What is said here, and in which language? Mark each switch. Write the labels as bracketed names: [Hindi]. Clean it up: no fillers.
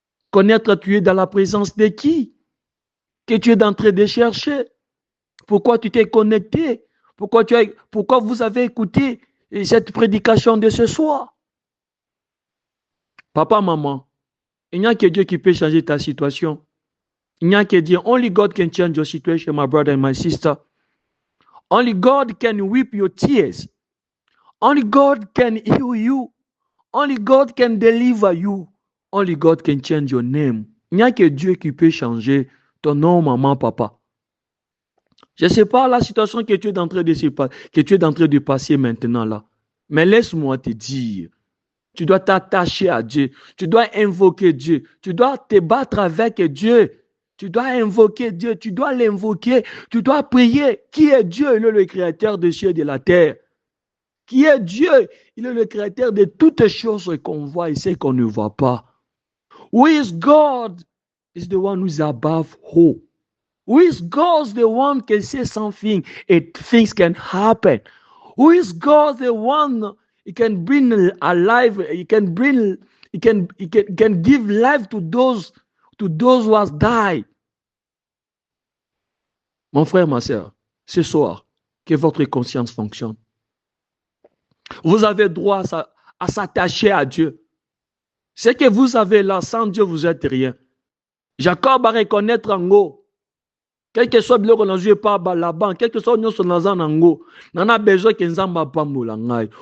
[French] Connaître tu es dans la présence de qui? Que tu es en train de chercher? Pourquoi tu t'es connecté? Pourquoi vous avez écouté cette prédication de ce soir? Papa, maman, il n'y a que Dieu qui peut changer ta situation. Il n'y a que Dieu. [English] Only God can change your situation, my brother and my sister. Only God can wipe your tears. Only God can heal you. Only God can deliver you. Only God can change your name. [French] Il n'y a que Dieu qui peut changer ton nom, maman, papa. Je ne sais pas la situation que tu es en train de passer maintenant là. Mais laisse-moi te dire, tu dois t'attacher à Dieu. Tu dois invoquer Dieu. Tu dois te battre avec Dieu. Tu dois invoquer Dieu. Tu dois l'invoquer. Tu dois prier. Qui est Dieu? Il est le créateur des cieux et de la terre. Qui est Dieu? Il est le créateur de toutes choses qu'on voit et celles qu'on ne voit pas. [English] Who is God? Is the one who is above all. Who is God? The one can say something and things can happen. Who is God? The one he can bring alive. He can give life to those who has died. [French] Mon frère, ma soeur, ce soir, que votre conscience fonctionne. Vous avez droit à s'attacher à Dieu. Ce que vous avez là, sans Dieu, vous n'êtes rien. Jacob va reconnaître en haut. Quel que soit le qu'on a joué par là-bas, quel que soit nous sommes dans un ango, n'en a besoin qu'un zamba pas moulangai.